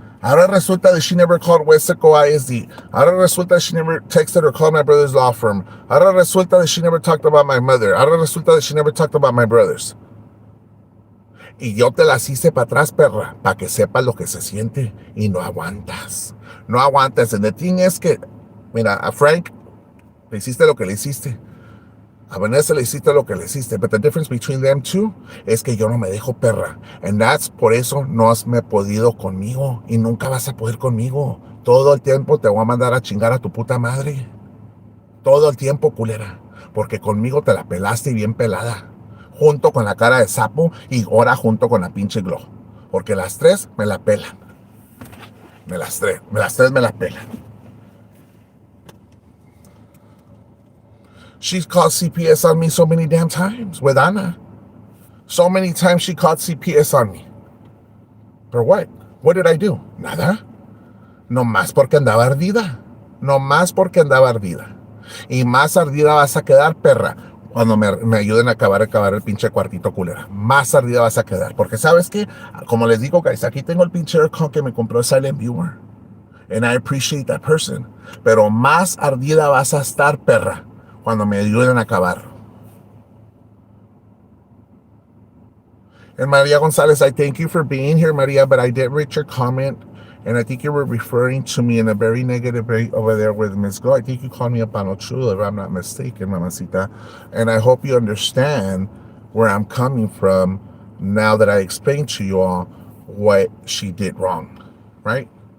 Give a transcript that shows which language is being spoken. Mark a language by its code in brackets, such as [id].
[es] Ahora resulta [en] that she never called Wesco ISD. Ahora resulta that she never texted or called my brother's law firm. [es] Ahora resulta [en] that she never talked about my mother. Ahora resulta that she never talked about my brothers. [es] Y yo te las hice para atrás, perra, para que sepas lo que se siente. Y no aguantas. No aguantas. [en] And the thing [es] es que, mira, a Frank le hiciste lo que le hiciste. A Vanessa le hiciste lo que le hiciste. [en] But the difference between them two [es] es que yo no me dejo, perra. [en] And that's [es] por eso no has me podido conmigo. Y nunca vas a poder conmigo. Todo el tiempo te voy a mandar a chingar a tu puta madre. Todo el tiempo, culera. Porque conmigo te la pelaste y bien pelada. Junto con la cara de sapo y ahora junto con la pinche glow. Porque las tres me la pelan. Las tres me la pelan. [en] She's called CPS on me so many damn times with Ana. So many times she called CPS on me. For what? What did I do? [es] Nada. No más porque andaba ardida. No más porque andaba ardida. Y más ardida vas a quedar, perra, cuando me ayuden a acabar el pinche cuartito, culera. Más ardida vas a quedar. Porque, ¿sabes qué? Como les digo, guys, aquí tengo el pinche aircon que me compró Silent Viewer. [en] And I appreciate that person. [es] Pero más ardida vas a estar, perra, cuando me ayuden a acabar. [en] And Maria Gonzalez, I thank you for being here, Maria, but I did read your comment, and I think you were referring to me in a very negative way over there with Ms. Go. I think you called me a panochulo, if I'm not mistaken, mamacita. And I hope you understand where I'm coming from now that I explained to you all what she did wrong, right?